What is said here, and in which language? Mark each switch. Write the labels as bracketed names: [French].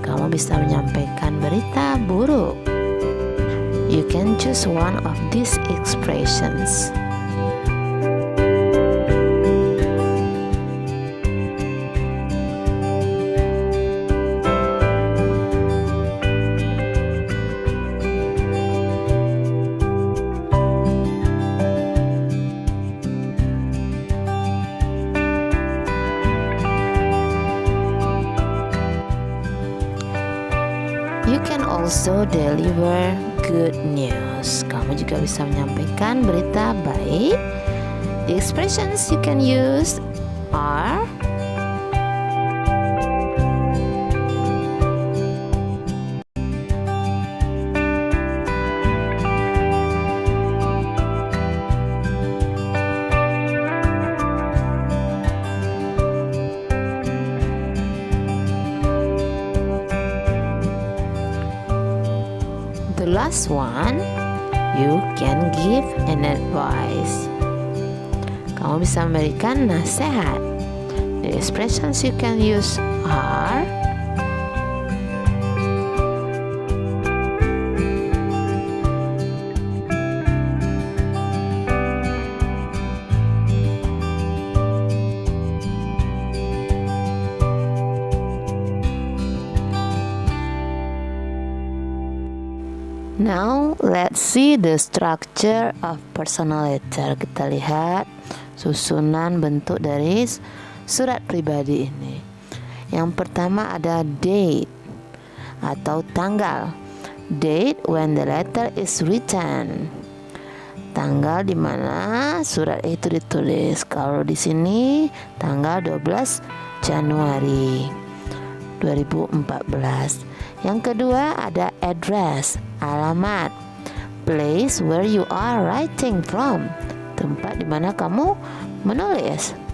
[Indonesian] Kamu bisa menyampaikan berita buruk. [English] You can choose one of these expressions. You can also deliver good news. [Indonesian] Kamu juga bisa menyampaikan berita baik. [English] The expressions you can use are the last one, You can give an advice. [Indonesian] Kamu bisa memberikan nasihat. [English] The expressions you can use are Now let's see the structure of personal letter. [Indonesian] Kita lihat susunan bentuk dari surat pribadi ini. Yang pertama ada date atau tanggal. [English] Date when the letter is written. [Indonesian] Tanggal di mana surat itu ditulis. Kalau di sini tanggal 12 Januari 2014. Yang kedua ada address, alamat, [English] place where you are writing from, [Indonesian] tempat di mana kamu menulis.